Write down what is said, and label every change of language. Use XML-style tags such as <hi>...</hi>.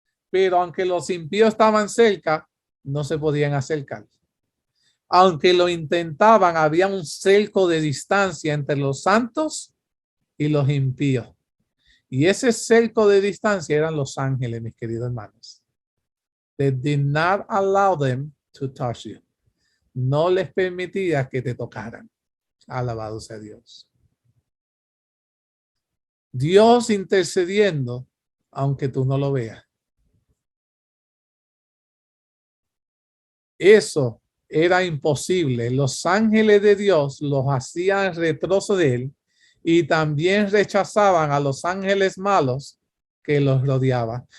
<es>Pero aunque los impíos estaban cerca, no se podían acercar. Aunque lo intentaban, había un cerco de distancia entre los santos y los impíos. Y ese cerco de distancia eran los ángeles, mis queridos hermanos.</es> <en>They did not allow them to touch you.</en> <es>No les permitía que te tocaran. Alabado sea Dios. Dios intercediendo, aunque tú no lo veas. Eso era imposible. Los ángeles de Dios los hacían retroceder y también rechazaban a los ángeles malos que los rodeaban.</es>